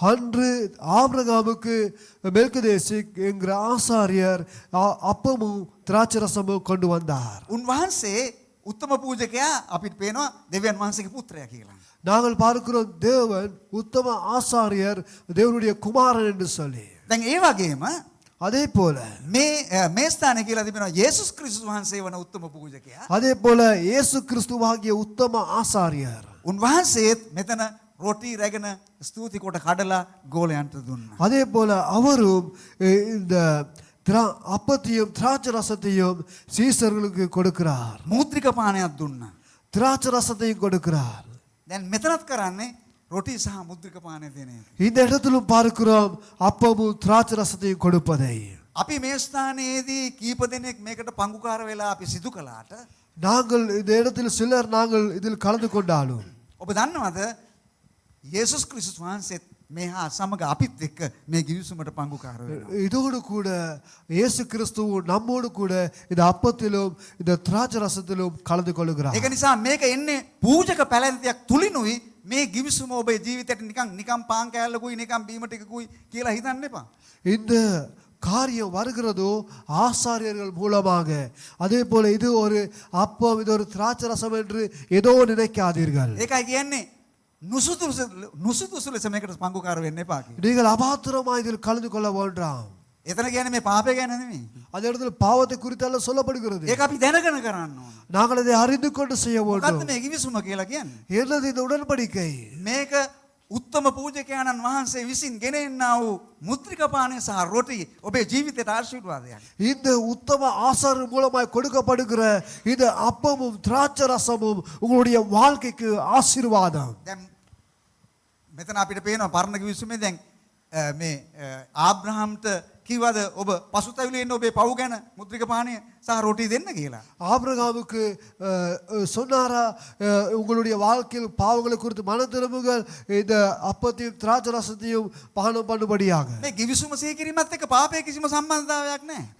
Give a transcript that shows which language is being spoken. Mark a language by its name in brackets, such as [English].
[Tamil] அன்று ஆபிரகாமுக்கு மெல்கிதேசேக் என்கிற ஆசாரியர் அப்பமும் திராட்சை ரசமும் கொண்டு வந்தார். [Sinhala] උන්වහන්සේ උත්තම පූජකයා අපිට පේනවා දෙවියන් වහන්සේගේ පුත්‍රයා කියලා. [Tamil] நாங்கள் பார்க்கிறோம் தேவன் உத்தம ஆசாரியர் தேவனுடைய குமாரன் என்று சொல்லி. [Sinhala] දැන් ඒ වගේම [Tamil] அதே போல [Sinhala] මේ ස්ථානයේ කියලා තිබෙනවා යේසුස් ක්‍රිස්තුස් වහන්සේ වන උත්තම පූජකයා. [Tamil] அதே போல இயேசு கிறிஸ்துவாகிய உத்தம ஆசாரியர். [Sinhala] උන්වහන්සේත් මෙතන රොටි රැගෙන ස්තුති කොට කඩලා ගෝලයන්ට දුන්නා. [Tamil] அதே போல அவரும் இந்த அப்பத்தையும் திராட்சை ரசத்தையும் சீசர்களுக்கு கொடுக்கிறார். [Sinhala] මූත්‍රික පානයක් දුන්නා. [Tamil] திராட்சை ரசத்தையும் கொடுக்கிறார். [Sinhala] දැන් මෙතනත් කරන්නේ රොටි සහ මුද්‍රික පානය දෙන එක. [Tamil] இந்த இடத்திலும் பார்க்கிறோம் அப்பமும் திராட்சை ரசத்தையும் கொடுப்பதை. [Sinhala] අපි මේ ස්ථානයේදී කීප දෙනෙක් මේකට පංගුකාර වෙලා අපි සිදු කළාට [Tamil] நாங்கள் இந்த இடத்தில் சிலர் நாங்கள் இதில் கலந்து கொண்டாலும் [Sinhala] ඔබ දන්නවද යේසුස් ක්‍රිස්තුස් වහන්සේත් මේ හා සමග අපිත් එක්ක මේ ගිවිසුමට පංගුකාර වෙනවා. [Tamil] இதோடு கூட இயேசு கிறிஸ்துவும் நம்மோடு கூட இந்த அப்பத்திலும் இந்த திராட்சை ரசத்திலும் கலந்து கொள்கிறார். [Sinhala] ඒක නිසා මේක එන්නේ පූජක පැලැන්තියක් තුලිනුයි මේ ගිවිසුම ඔබේ ජීවිතයට නිකම් පාන් කෑල්ලකුයි නිකම් බීම ටිකකුයි කියලා හිතන්න එපා. [Tamil] இந்த காரியம் வருகிறதோ ஆசாரியர்கள் மூலமாக. அதே போல இது ஒரு அப்பம், இது ஒரு திராட்சை ரசம் என்று ஏதோ நினைக்காதீர்கள். [Sinhala] ඒකයි කියන්නේ නුසුදුසු ලෙස මේකට පංගුකාර වෙන්න එපා කියලා. [Tamil] நீங்கள் அபாத்திரமா இதில் கலந்து கொள்ள வேண்டாம். [Sinhala] එතන කියන්නේ මේ පාපය ගැන නෙමෙයි. [Tamil] அந்த இடத்துல பாவத்தை குறித்தல்ல சொல்லப்படுகிறது. [Sinhala] ඒක අපි දැනගෙන කරන්න ඕන. [Tamil] நாங்கள் அதை அறிந்து கொண்டு செய்ய வேண்டும். [Sinhala] මොකද්ද මේ ගිවිසුම කියලා කියන්නේ? [Tamil] என்னது இந்த உடன்படிக்கை? [Sinhala] මේක උත්තම පූජකයන්න් වහන්සේ විසින් ගෙනෙන්නා වූ මුද්‍රික පානය සහ රොටි ඔබේ ජීවිතයට ආශිර්වාදයක්. [Tamil] இந்த உத்தம ஆசாரியர் மூலமாய் கொடுக்கப்படுகிற இந்த அப்பமும் திராட்சை ரசமும் உங்களுடைய வாழ்க்கைக்கு ஆசீர்வாதம். [Sinhala] දැන් මෙතන අපිට පේනවා පරණ කිවිසුමේ දැන් මේ ආබ්‍රහම්ට කිව්වද ඔබ පසුතැවිලි එන්න ඔබේ පව් ගැන මුද්‍රික පානය සහ රොටි දෙන්න කියලා. [Tamil] ஆபிரகாமுக்கு சொன்னாரா உங்களுடைய வாழ்க்கையில் பாவங்களை குறித்து மனம் திரும்புங்கள், இந்த அப்பத்தையும் திராட்சை ரசத்தையும் பானம் பண்ணும்படியாக. [Sinhala] මේ ගිවිසුම සීකිරීමත් එක්ක පාපයේ කිසිම සම්බන්ධතාවයක් නැහැ.